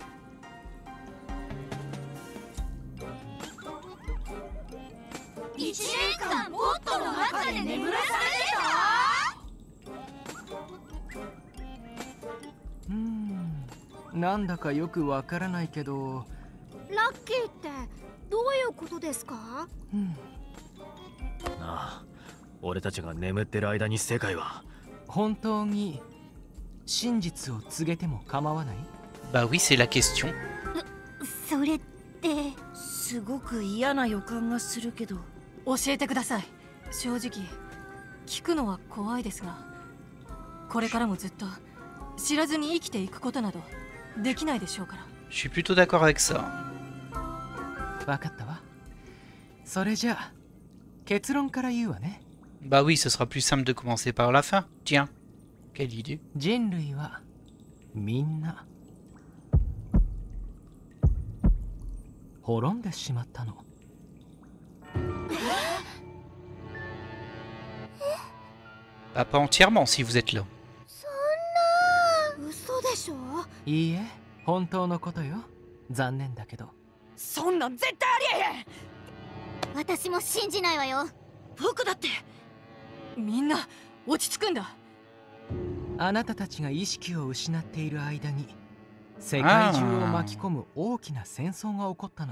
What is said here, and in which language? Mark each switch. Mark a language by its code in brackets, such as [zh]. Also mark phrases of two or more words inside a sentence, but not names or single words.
[ja] 1 年間ポットの中で眠らされなんだかよくわからないけど。ラッキーってどういうことですか？ああ、俺たちが眠ってる間に世界は本当に真実を告げても構わない？ [fr] Bah oui, c'est la question. [ja] それってすごく嫌な予感がするけど。教えてください。正直聞くのは怖いですが、これからもずっと知らずに生きていくことなどできないでしょうから。 [fr] Je suis plutôt d'accord avec ça. [ja] わかったわ。それじゃあ結論から言うわね。 [fr] Bah oui, ce sera plus simple de commencer par la fin. Tiens, quelle idée. [ja] 人類はみんな滅んでしまったの。 [fr] Bah pas entièrement si vous êtes là. [ja] 嘘でしょ？いいえ、本当のことよ。残念だけど。そんなん絶対ありえへん。私も信じないわよ。僕だって。みんな落ち着くんだ。あなたたちが意識を失っている間に世界中を巻き込む大きな戦争が起こったの。